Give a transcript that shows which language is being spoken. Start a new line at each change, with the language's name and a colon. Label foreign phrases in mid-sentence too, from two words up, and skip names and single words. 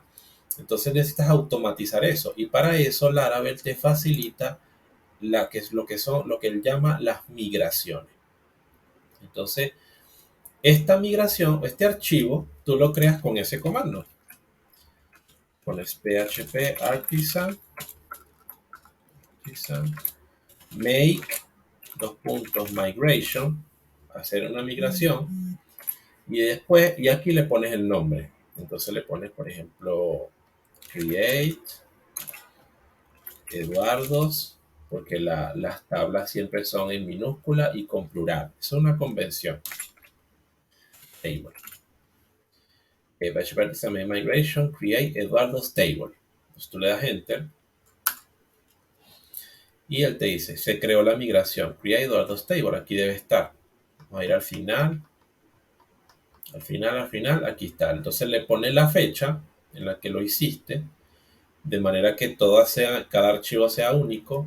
Spanish: Entonces necesitas automatizar eso y para eso Laravel te facilita lo que él llama las migraciones. Entonces, esta migración, este archivo, tú lo creas con ese comando. Pones
English: PHP artisan make migration,
Spanish: hacer una migración y después, y aquí le pones el nombre. Entonces le pones, por ejemplo, create Eduardos, porque las tablas siempre son en minúscula y con plural. Es una convención. Table.
English: PHP artisan make migration, create Eduardos table.
Spanish: Entonces tú le das enter. Y él te dice, se creó la migración.
English: Create Eduardo's Table,
Spanish: aquí debe estar. Vamos a ir al final. Al final, aquí está. Entonces le pone la fecha en la que lo hiciste, de manera que cada archivo sea único.